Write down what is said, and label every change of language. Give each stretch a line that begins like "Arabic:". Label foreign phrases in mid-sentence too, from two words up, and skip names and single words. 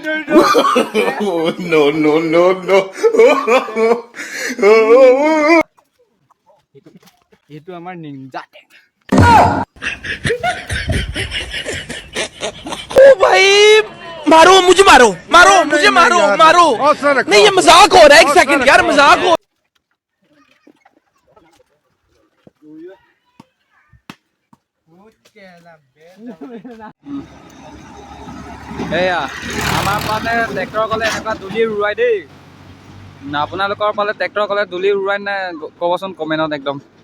English: No, no, no, no.
Assamese: এইটো আমাৰ নিঞ্জা টেং
Hindi: ओ भाई मारो मुझे मारो मारो मुझे मारो मारो नहीं ये मजाक हो रहा है एक सेकंड यार मजाक हो
Assamese: এয়া আমাৰ ফালে ট্ৰেক্টৰ ক'লে এনেকুৱা দুলি উৰুৱাই দেই আপোনালোকৰ ফালে ট্ৰেক্টৰ ক'লে দুলি উৰুৱাই নাই ক'বচোন কমেণ্টত একদম